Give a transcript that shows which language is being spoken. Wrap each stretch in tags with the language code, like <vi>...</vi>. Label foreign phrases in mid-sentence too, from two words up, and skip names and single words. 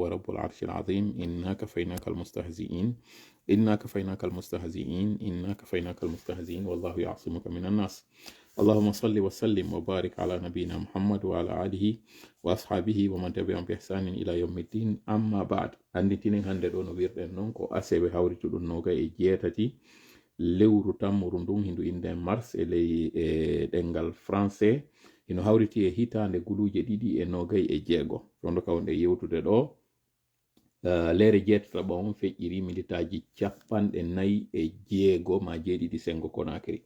<ar>رب العرش العظيم إنا كفيناك المستهزئين إنا كفيناك المستهزئين إنا كفيناك المستهزئين والله يعصمك من الناس اللهم صل وسلم وبارك على نبينا محمد وعلى آله وأصحابه ومن تبعهم بإحسان إلى يوم الدين أما بعد</ar> <ff>anditinin hande ɗo no wirɗen noon ko aseɓe hawrituɗum noga e jeetati lewru tammuru ndun hindu inde mars e ley ɗengal français ino hawriti e hitande guluje ɗiɗi e nogay e jeego tondo kawnde yewtude ɗo lere jeetataɓa on feƴƴiri militaji 49 ma jeeɗiɗi sengo Conakry.</ff>